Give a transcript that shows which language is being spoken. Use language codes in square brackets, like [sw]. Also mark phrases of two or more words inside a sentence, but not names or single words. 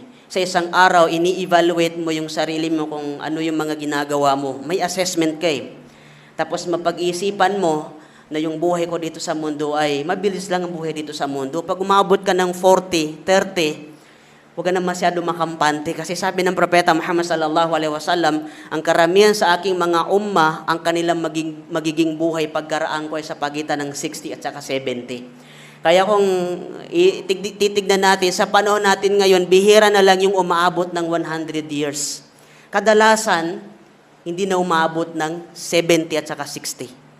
[tl] Sa isang araw, ini-evaluate mo yung sarili mo kung ano yung mga ginagawa mo. May assessment ka . Tapos mapag-iisipan mo na yung buhay ko dito sa mundo ay mabilis lang ang buhay dito sa mundo. Pag umabot ka ng 40, 30, huwag ka na masyado makampante kasi sabi ng Propeta Muhammad [ar] صلى الله عليه وسلم, [tl] ang karamihan sa aking mga umma, ang kanilang magiging buhay pagkaraan ko ay sa pagitan ng 60 at saka 70. Kaya kung titignan natin, sa panahon natin ngayon, bihira na lang yung umaabot ng 100 years. Kadalasan, hindi na umaabot ng 70 at saka 60.